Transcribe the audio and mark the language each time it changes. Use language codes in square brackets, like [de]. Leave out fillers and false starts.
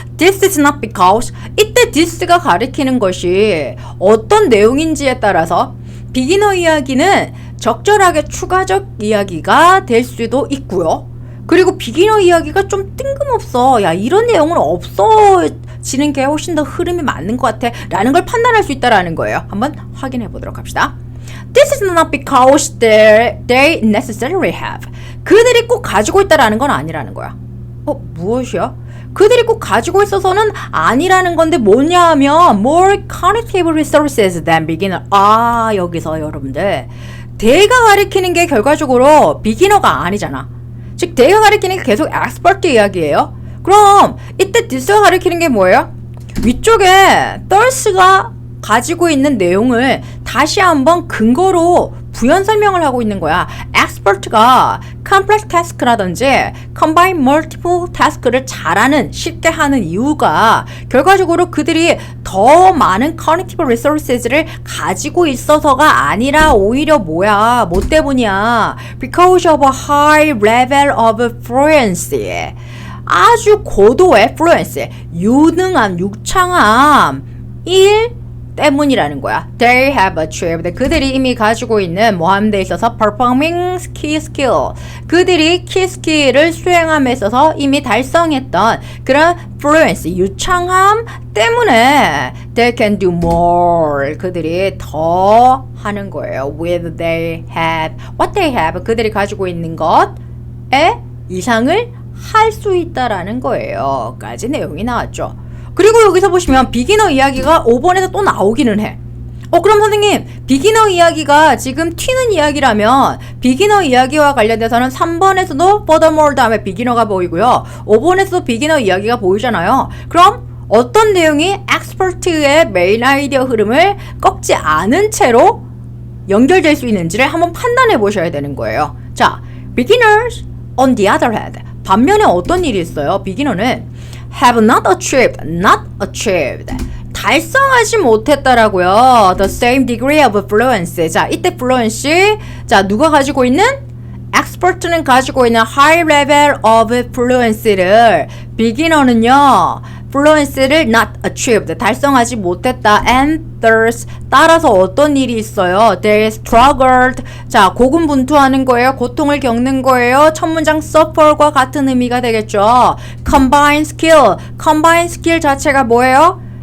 [en] This is not because [ko] 이때 this가 가리키는 것이 어떤 내용인지에 따라서 비기너 이야기는 적절하게 추가적 이야기가 될 수도 있고요. 그리고 비기너 이야기가 좀 뜬금없어. 야, 이런 내용은 없어지는 게 훨씬 더 흐름이 맞는 것 같아. 라는 걸 판단할 수 있다라는 거예요. 한번 확인해 보도록 합시다. [en] This is not because they necessarily have. [ko] 그들이 꼭 가지고 있다라는 건 아니라는 거야. 무엇이야? 그들이 꼭 가지고 있어서는 아니라는 건데 뭐냐 하면 [en] more cognitive resources than beginner. [ko] 여기서 여러분들 대가 가리키는 게 결과적으로 비기너가 아니잖아. 즉 대가 가리키는 게 계속 expert 이야기예요. 그럼 이때 this가 가리키는 게 뭐예요? 위쪽에 thirs가 가지고 있는 내용을 다시 한번 근거로 부연 설명을 하고 있는 거야. expert가 complex task라든지 [en] combine multiple task [ko] 를 잘하는, 쉽게 하는 이유가 결과적으로 그들이 더 많은 cognitive resources를 가지고 있어서가 아니라 오히려 뭐야? 뭐 때문이야? [en] Because of a high level of fluency. [ko] 아주 고도의 fluency, 유능함, 유창함, 때문이라는 거야. [en] They have achieved. [ko] 그들이 이미 가지고 있는 모함에 있어서 [en] performing key skill. [ko] 그들이 key skill을 수행함에 있어서 이미 달성했던 그런 fluency, 유창함 때문에 [en] they can do more. [ko] 그들이 더 하는 거예요. [en] With they have, what they have. [ko] 그들이 가지고 있는 것에 이상을 할 수 있다라는 거예요. 까지 내용이 나왔죠. 그리고 여기서 보시면 비기너 이야기가 5번에서 또 나오기는 해. 그럼 선생님 비기너 이야기가 지금 튀는 이야기라면 비기너 이야기와 관련돼서는 3번에서도 furthermore 다음에 비기너가 보이고요. 5번에서도 비기너 이야기가 보이잖아요. 그럼 어떤 내용이 expert의 메인 아이디어 흐름을 꺾지 않은 채로 연결될 수 있는지를 한번 판단해 보셔야 되는 거예요. [en] 자, beginners on the other hand. [ko] 반면에 어떤 일이 있어요? [en] 비기너는 have not achieved. [ko] 달성하지 못했다라고요. [en] The same degree of fluency. [ko] 자, 이때 fluency. 자, 누가 가지고 있는? expert는 가지고 있는 [en] high level of fluency [ko] 를 beginner는요. fluency를 [en] not achieved. [ko] 달성하지 못했다. [en] And thus [ko] 따라서 어떤 일이 있어요? [en] They struggled. [ko] 자, 고군분투하는 거예요. 고통을 겪는 거예요. 첫 문장 suffer과 같은 의미가 되겠죠. combine skill 자체가 뭐예요?